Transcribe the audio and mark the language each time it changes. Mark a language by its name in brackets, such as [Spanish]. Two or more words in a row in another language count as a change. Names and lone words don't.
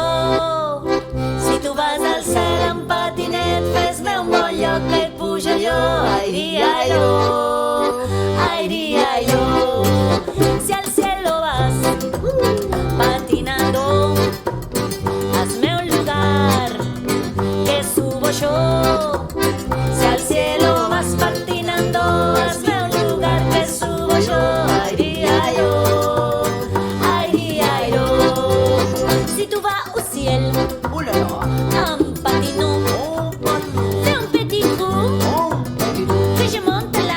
[Catalan] Si tu vas al cel amb patinet, fes-me un bon lloc que hi puja jo. [Spanish] Ai, ai, si al cielo vas patinando, hazme un lugar que subo yo. Si al cielo vas patinando, hazme un lugar que subo yo. [French] Ay, si tu vas au ciel en patinant, fais un petit trou que je monte là.